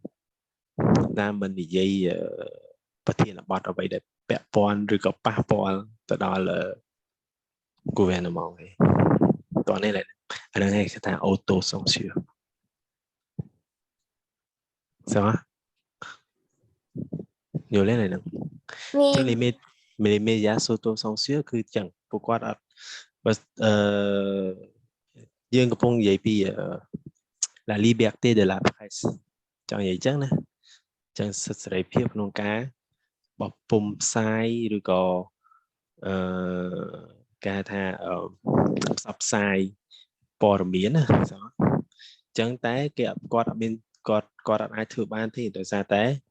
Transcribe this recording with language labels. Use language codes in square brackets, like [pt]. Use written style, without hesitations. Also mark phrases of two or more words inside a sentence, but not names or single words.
[km] ប្រធានបទអ្វីដែលពាក់ព័ន្ធឬក៏ប៉ះពាល់ទៅដល់ gouvernement ឯងតោះនេះអាហ្នឹងគេថា [fr] auto censure [km] ស្អាតយល់ទេហ្នឹង [fr] Oui. [km] ចឹង [fr] les médias s'auto-censure [km] គឺចឹងពួកគាត់អត់យើងកំពុងនិយាយពី [fr] la liberté de la presse [km] ចង់និយាយចឹងណាចឹងសិទ្ធិសេរីភាពក្នុងការបោះពុម្ពផ្សាយឬក៏គេថាផ្សព្វផ្សាយព័ត៌មានណាចឹងតែគាត់អត់មានគាត់អត់អាចធ្វើបានទេដោយសារតែ